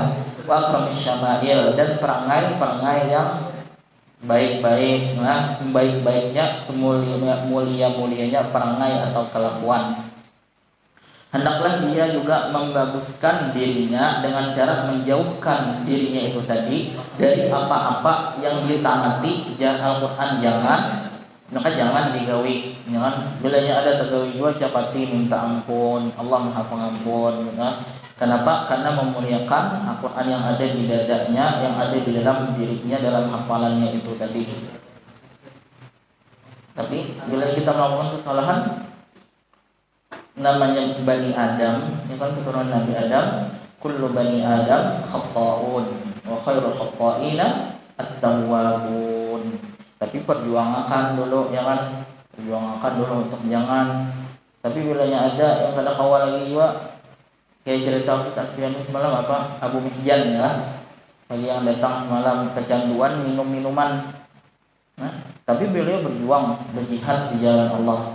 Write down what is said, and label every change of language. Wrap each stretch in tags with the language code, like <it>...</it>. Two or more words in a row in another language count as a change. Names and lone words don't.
<ar>وأكرم الشمائل,</ar> <id>dan perangai yang baik-baik, nah, sebaik-baiknya, semulia-mulianya perangai atau kelakuan. Hendaklah dia juga membaguskan dirinya dengan cara menjauhkan dirinya itu tadi dari apa-apa yang ditaati Al-Qur'an.</id> <bjn>Jangan digawi, jangan bilanya ada tergawi juga capati minta ampun,</bjn> <id>Allah Maha Pengampun. Nah, kenapa? Karena memuliakan Al-Qur'an yang ada di dadanya, yang ada di dalam dirinya, dalam hafalannya itu tadi. Tapi bila kita melakukan kesalahan, namanya Bani Adam, ya kan, keturunan Nabi Adam,</id> <ar>كل بني آدم خطاء وخير الخطائين التوابون.</ar> <id>Tapi perjuangkan dulu, ya kan, perjuangkan dulu untuk jangan. Tapi bilanya ada yang</id> <bjn>kada kawal</bjn> <id>lagi juga, kayak cerita Ustaz Piano semalam apa, Abu Mihjan ya, bagi yang datang semalam kecanduan minum-minuman. Nah, tapi beliau berjuang, berjihad di jalan Allah.</id>